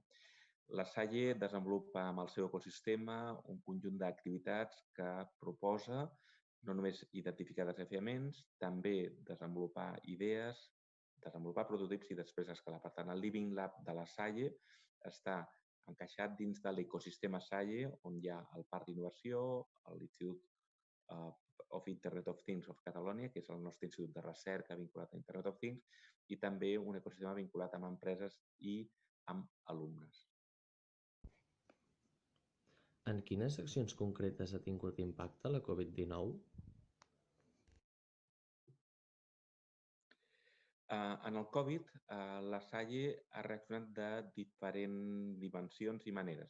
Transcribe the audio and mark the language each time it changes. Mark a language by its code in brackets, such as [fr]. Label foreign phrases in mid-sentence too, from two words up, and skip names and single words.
[ca] La SAIE desenvolupa amb el seu ecosistema un conjunt d'activitats que proposa no només identificar desafiaments, també desenvolupar idees, desenvolupar prototips i després escalar. Per tant, el Living Lab de la SAIE està encaixat dins de l'ecosistema SAIE, on hi ha el Parc d'Innovació, l'Institut of [en] Internet of Things [ca] of Catalonia, que és el nostre institut de recerca vinculat a Internet of Things, i també un ecosistema vinculat amb empreses i amb alumnes. En quines accions concretes ha tingut impacte la Covid-19? En el Covid, la SAIE ha reaccionat de diferents dimensions i maneres.